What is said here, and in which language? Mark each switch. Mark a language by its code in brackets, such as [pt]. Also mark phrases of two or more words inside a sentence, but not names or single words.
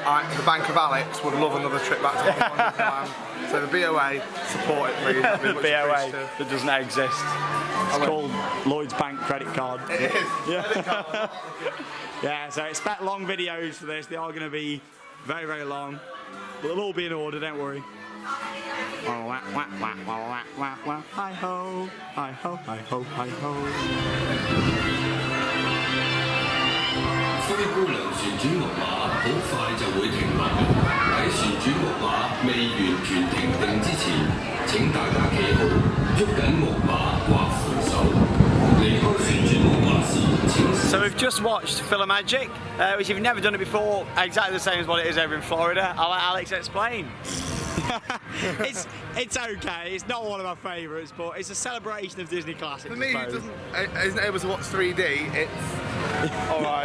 [en] The Bank of Alex would love another trip back to Hong Kong Disneyland. So the BOA, support it please. The BOA that doesn't exist. It's called Lloyd's Bank Credit Card. It is. Yeah. Yeah, so expect long videos for this. They are going to be very long. But they'll all be in order, don't worry. Hi-ho, hi-ho, hi-ho, hi-ho. [yue] 灰姑娘旋轉木馬好快就會停落。喺旋轉木馬未完全停定之前，請大家企好，喐緊木馬或扶手。離開旋轉木馬時，請。 [en] So we've just watched Philomagic, which if you've never done it before, exactly the same as what it is over in Florida. I'll let Alex explain. it's okay. It's not one of my favourites, but it's a celebration of Disney classics. For me, who isn't able to watch 3D, it's all right.